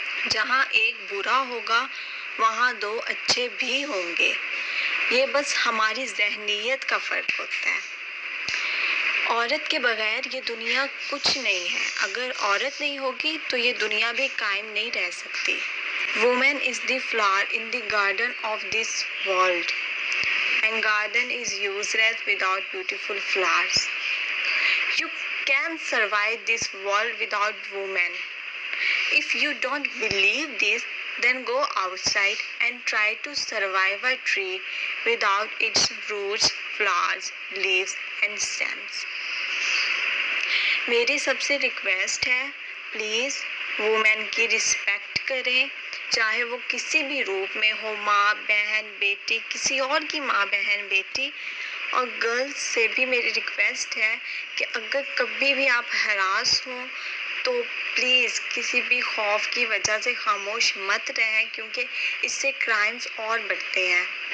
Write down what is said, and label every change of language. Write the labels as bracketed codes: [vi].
[ur] جہاں ایک برا ہوگا وہاں دو اچھے بھی ہوں گے. یہ بس ہماری ذہنیت کا فرق ہوتا ہے. عورت کے بغیر یہ دنیا کچھ نہیں ہے. اگر عورت نہیں ہوگی تو یہ دنیا بھی قائم نہیں رہ سکتی. [en] Woman is the flower in the garden of this world, and garden is useless without beautiful flowers. You can survive this world without women. If you don't believe this, then go outside and try to survive a tree without its roots, flowers, leaves and stems. [ur] میری سب سے request ہے، please women کی respect کریں، چاہے وہ کسی بھی روپ میں ہو، ماں بہن بیٹی، کسی اور کی ماں بہن بیٹی. اور گرلز سے بھی میری ریکویسٹ ہے کہ اگر کبھی بھی آپ ہراس ہوں تو پلیز کسی بھی خوف کی وجہ سے خاموش مت رہیں، کیونکہ اس سے کرائمز اور بڑھتے ہیں.